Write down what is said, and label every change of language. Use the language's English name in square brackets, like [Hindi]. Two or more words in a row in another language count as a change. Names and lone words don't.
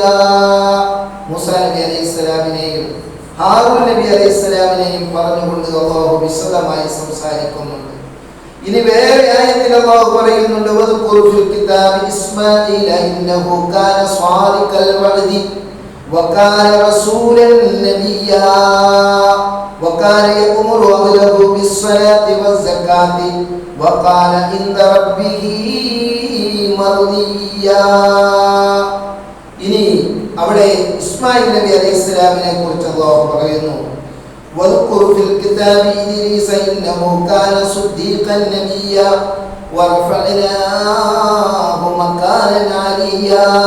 [Malayalam] മൂസ നബി അലൈഹിസ്സലാമിനെയും ഹാറൂൻ നബി അലൈഹിസ്സലാമിനെയും പറഞ്ഞുകൊണ്ട് അല്ലാഹു വിശദമായി സംസാരിക്കുന്നുണ്ട്. ഇനി വേറെ ആയത്തിൽ അല്ലാഹു പറയുന്നുണ്ട്, [Arabic] واذكر في الكتاب إسماعيل إنه كان صادق الوعد وكان رسولا نبيا وكان يأمر أهله بالصلاة والزكاة وقال عند ربه مرضيا. [Malayalam] ഇനി അവിടെ ഇസ്മായിൽ നബി അലൈഹിസ്സലാമിനെ കുറിച്ച് അല്ലാഹു പറയുന്നു, [Arabic] واذكر في الكتاب إدريس إنه كان صديقا نبيا ورفعناه مكانا عليا.